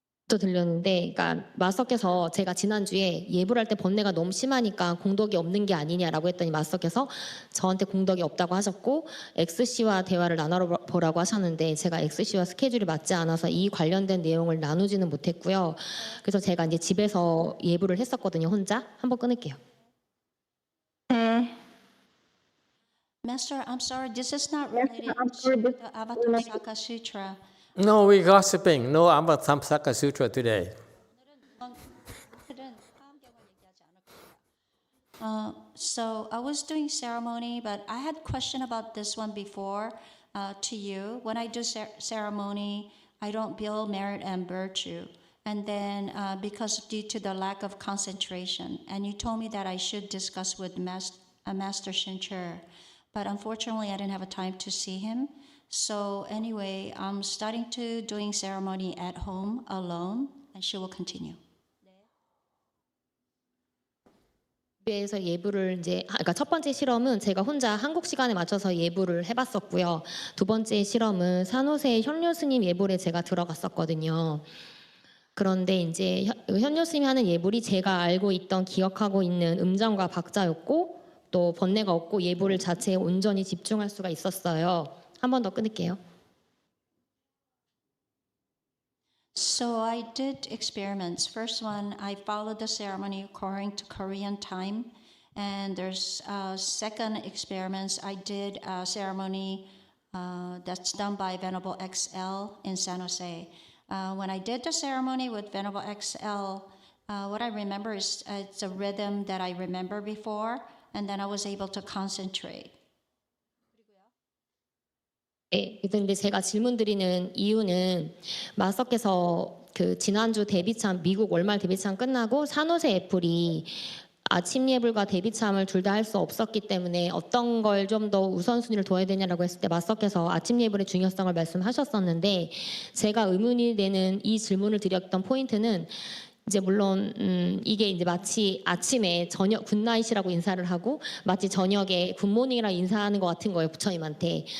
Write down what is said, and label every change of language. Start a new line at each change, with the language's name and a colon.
Korean: 또 들렸는데, 그러니까 마스터께서 제가 지난주에 예불할 때 번뇌가 너무 심하니까 공덕이 없는 게 아니냐라고 했더니 마스터께서 저한테 공덕이 없다고 하셨고 X씨와 대화를 나눠보라고 하셨는데 제가 X씨와 스케줄이 맞지 않아서 이 관련된 내용을 나누지는 못했고요. 그래서 제가 이제 집에서 예불을 했었거든요. 혼자. 한번 끊을게요. 네.
English: Master, I'm sorry, this is not related to the Avatamsaka Sutra. No, we gossiping. No Avatamsaka Sutra today. So I was doing ceremony, but I had question about this one before to you. When I do ceremony, I don't build merit and virtue. And then because due to the lack of concentration, and you told me that I should discuss with Master Shincher, but unfortunately I didn't have a time to see him. So anyway, I'm starting to doing ceremony at home alone, and she will continue.
Korean: 집에서 예불을 이제 그러니까 첫 번째 실험은 제가 혼자 한국 시간에 맞춰서 예불을 해봤었고요. 두 번째 실험은 산호세 현료 스님 예불에 제가 들어갔었거든요. 그런데 이제 현료 스님이 하는 예불이 제가 알고 있던 기억하고 있는 음장과 박자였고 또 번뇌가 없고 예불 자체에 온전히 집중할 수가 있었어요. 한 번 더 끊을게요.
English: So I did experiments. First one, I followed the ceremony according to Korean time. And there's second experiments, I did a ceremony that's done by Venerable XL in San Jose. When I did the ceremony with Venerable XL, what I remember is it's a rhythm that I remember before, and then I was able to concentrate.
Korean: 네, 근데 제가 질문 드리는 이유는 마스터께서 그 지난주 데뷔참 미국 월말 데뷔참 끝나고 산호세 애플이 아침 예불과 데뷔참을 둘 다 할 수 없었기 때문에 어떤 걸 좀 더 우선순위를 둬야 되냐라고 했을 때 마스터께서 아침 예불의 중요성을 말씀하셨었는데 제가 의문이 되는 이 질문을 드렸던 포인트는 이제 물론 이게 이제 마치 아침에 저녁 굿나잇이라고 인사를 하고 마치 저녁에 굿모닝이라고 인사하는 것 같은 거예요, 부처님한테.